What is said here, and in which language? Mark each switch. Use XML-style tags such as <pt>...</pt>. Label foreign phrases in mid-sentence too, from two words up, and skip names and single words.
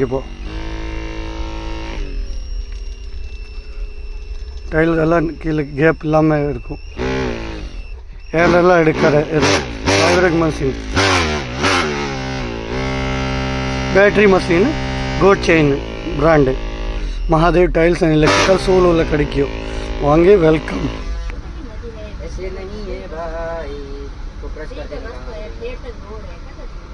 <ta>இப்போ டைல் எல்லாம் கீழே கேப் இல்லாமல் இருக்கும். ஏர்லாம் எடுக்கிற</ta> <en>vibrate machine, battery machine,</en> <ta>கோ செயின் பிராண்டு, மகாதேவ் டைல்ஸ் அண்ட் எலக்ட்ரிக்கல் சூலூரில் கிடைக்கும். வாங்க, வெல்கம்.</ta> <hi>ऐसे नहीं है भाई, तो प्रेस कर देना।</hi>